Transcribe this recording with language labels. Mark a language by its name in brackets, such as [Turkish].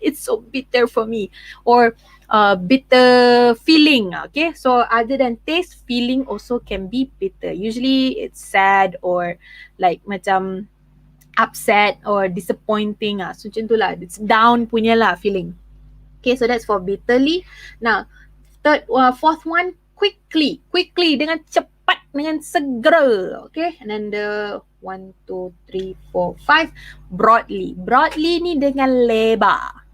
[English] It's so bitter for me. Or bitter feeling. Okay, so other than taste, feeling also can be bitter. Usually it's sad or like macam upset or disappointing. So [Malay] macam tu lah. [English] It's down [Malay] punya lah [English] feeling. Okay, so that's for bitterly. Now, fourth one, quickly. [Malay] Quickly, dengan cepat, dengan segera. [English] Okay, and then the 1, 2, 3, 4, 5, broadly. [Malay] Broadly ni dengan lebar.